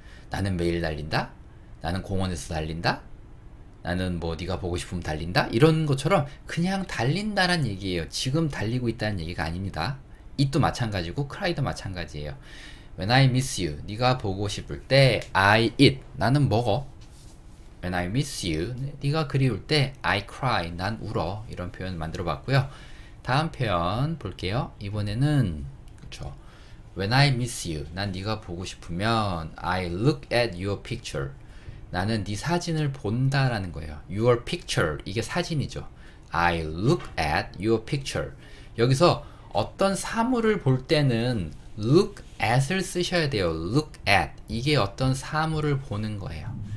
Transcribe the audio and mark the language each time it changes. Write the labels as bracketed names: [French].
[Korean] 나는 매일 달린다. 나는 공원에서 달린다. 나는 뭐 네가 보고 싶으면 달린다. 이런 것처럼 그냥 달린다란 얘기예요. 지금 달리고 있다는 얘기가 아닙니다. it도 마찬가지고 cry도 마찬가지예요. [English] When I miss you, [Korean] 네가 보고 싶을 때 [English] I eat, [Korean] 나는 먹어. [English] When I miss you, [Korean] 네가 그리울 때 [English] I cry, [Korean] 난 울어. 이런 표현 만들어 봤고요. 다음 표현 볼게요. 이번에는 그쵸, [English] When I miss you, [Korean] 난 네가 보고 싶으면 [English] I look at your picture. [Korean] 나는 네 사진을 본다라는 거예요. [English] Your picture, [Korean] 이게 사진이죠. [English] I look at your picture. [Korean] 여기서 어떤 사물을 볼 때는 look at을 쓰셔야 돼요. look at, 이게 어떤 사물을 보는 거예요.